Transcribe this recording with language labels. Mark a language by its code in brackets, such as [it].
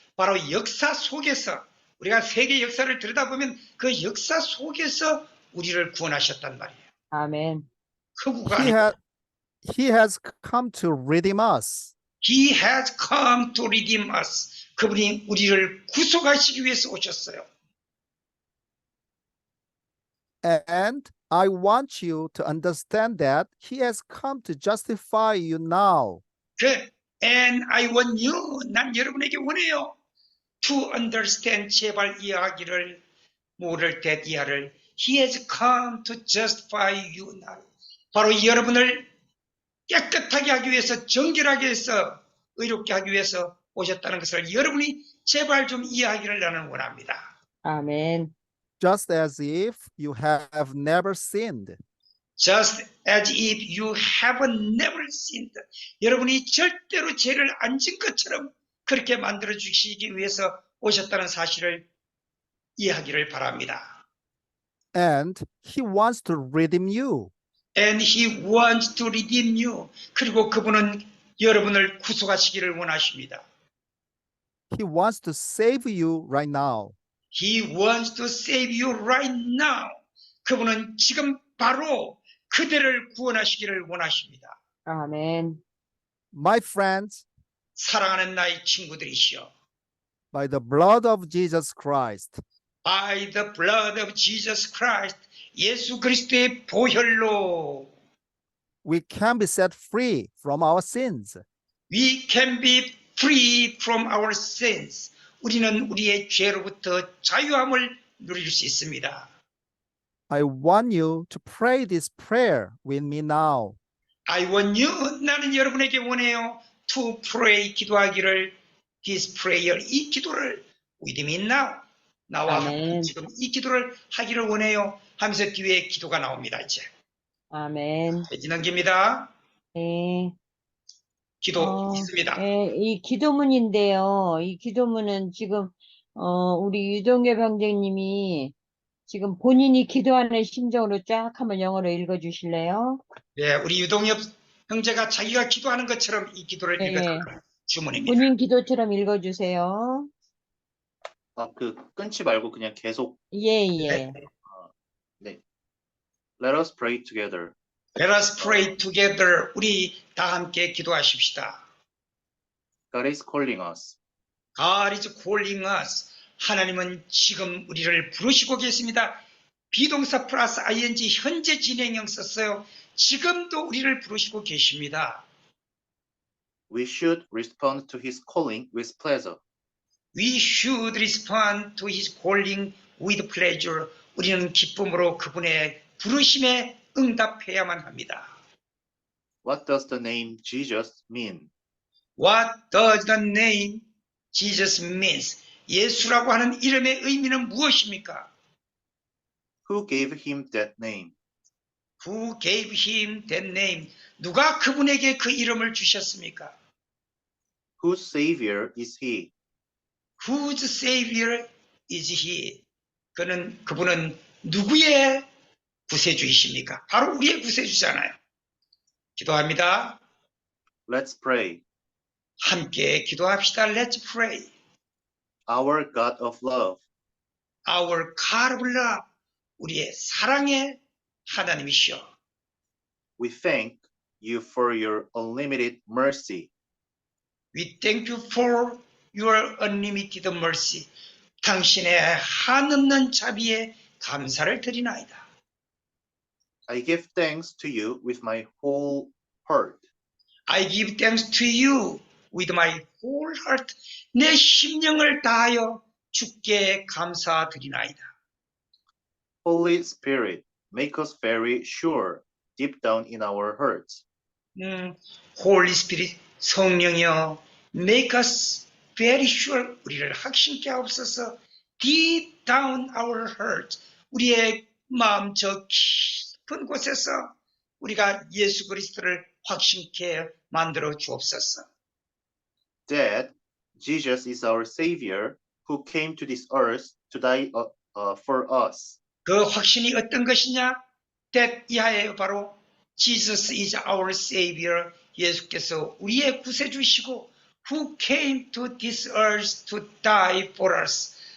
[ko] 바로 역사 속에서 우리가 세계 역사를 들여다보면 그 역사 속에서 우리를 구원하셨단 말이에요. 아멘. 허구가 [en] He, [ko] 아니고 [en] he has come to redeem us. He has come to redeem us. [ko] 그분이 우리를 구속하시기 위해서 오셨어요. [en] And I want you to understand that he has come to justify you now. And I want you, [ko] 난 여러분에게 원해요. [en] To understand, [ko] 제발 이해하기를, 모를 때 이해를. [en] He has come to justify you now. [ko] 바로 여러분을 깨끗하게 하기 위해서, 정결하게 해서, 의롭게 하기 위해서 오셨다는 것을 여러분이 제발 좀 이해하기를 나는 원합니다. 아멘. [en] Just as if you have never sinned. Just as if you have never sinned. [ko] 여러분이 절대로 죄를 안 진 것처럼 그렇게 만들어 주시기 위해서 오셨다는 사실을 이해하기를 바랍니다. [en] And he wants to redeem you. And he wants to redeem you. [ko] 그리고 그분은 여러분을 구속하시기를 원하십니다. [en] He wants to save you right now. He wants to save you right now. [ko] 그분은 지금 바로 그대를 구원하시기를 원하십니다. 아멘. [en] My friends, [ko] 사랑하는 나의 친구들이시여. [en] by the blood of Jesus Christ, By the blood of Jesus Christ. [ko] 예수 그리스도의 보혈로 [en] we can be set free from our sins. We can be free from our sins. [ko] 우리는 우리의 죄로부터 자유함을 누릴 수 있습니다. [en] I want you to pray this prayer with me now. I want you, [ko] 나는 여러분에게 원해요. [en] To pray, [ko] 기도하기를, [en] this prayer, [ko] 이 기도를 [en] with me now. [ko] 나와 아멘. 지금 이 기도를 하기를 원해요. 하면서 뒤에 기도가 나옵니다. 이제 아멘. 넘깁니다. 네. 기도 있습니다. 예, 이 기도문인데요. 이 기도문은 지금 우리 유동엽 형제님이 지금 본인이 기도하는 심정으로 쫙 한번 영어로 읽어주실래요? 네, 우리 유동엽 형제가 자기가 기도하는 것처럼 이 기도를 네. 읽어달라는 주문입니다. 본인 기도처럼 읽어주세요. 끊지 말고 그냥 계속. 예, 예. [en] 네. Let us pray together. Let us pray together. [ko] 우리 다 함께 기도하십시다. [en] God is calling us. God is calling us. [ko] 하나님은 지금 우리를 부르시고 계십니다. 비동사 플러스 ing 현재 진행형 썼어요. 지금도 우리를 부르시고 계십니다. [en] We should respond to his calling with pleasure. We should respond to his calling with pleasure. [ko] 우리는 기쁨으로 그분의 부르심에 응답해야만 합니다. [en] What does the name Jesus mean? What does the name Jesus means? [ko] 예수라고 하는 이름의 의미는 무엇입니까? [en] Who gave him that name? Who gave him that name? [ko] 누가 그분에게 그 이름을 주셨습니까? [en] Whose savior is he? Whose savior is he? [ko] 그분은 누구의 구세주이십니까? 바로 우리의 구세주잖아요. 기도합니다. [en] Let's pray. [ko] 함께 기도합시다. [en] Let's pray. Our God of love, Our God of love. [ko] 우리의 사랑의 하나님이시여. [en] we thank you for your unlimited mercy. We thank you for your unlimited mercy. [ko] 당신의 한없는 자비에 감사를 드리나이다. [en] I give thanks to you with my whole heart. I give thanks to you with my whole heart. [ko] 내 심령을 다하여 주께 감사드리나이다. [en] Holy Spirit, make us very sure deep down in our hearts. Holy Spirit, [ko] 성령이여, [en] make us very sure, [ko] 우리를 확신케 하옵소서. [en] Deep down our heart, [ko] 우리의 마음 저 깊은 곳에서 우리가 예수 그리스도를 확신케 만들어 주옵소서. [en] That Jesus is our Savior who came to this earth to die for us. [ko] 그 확신이 어떤 것이냐? [en] that [ko] 이하에 바로 [en] Jesus is our Savior. [ko] 예수께서 우리의 구세주시고 [en] who came to this earth to die for us.